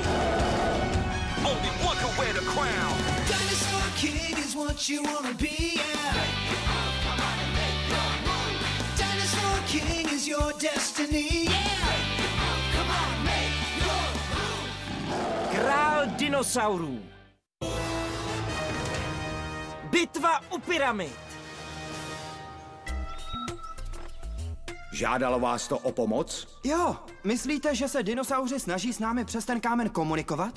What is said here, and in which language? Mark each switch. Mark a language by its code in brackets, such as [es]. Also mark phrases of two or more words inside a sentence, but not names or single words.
[en] Only one can wear the crown. Dinosaur King is what you wanna be, yeah. Dinosaur King is your destiny, yeah. Come on, make your move. [cs] Král dinosaurů. Bitva u pyramid. Žádalo vás to o pomoc? Jo, myslíte, že se dinosauři snaží s námi přes ten kámen komunikovat?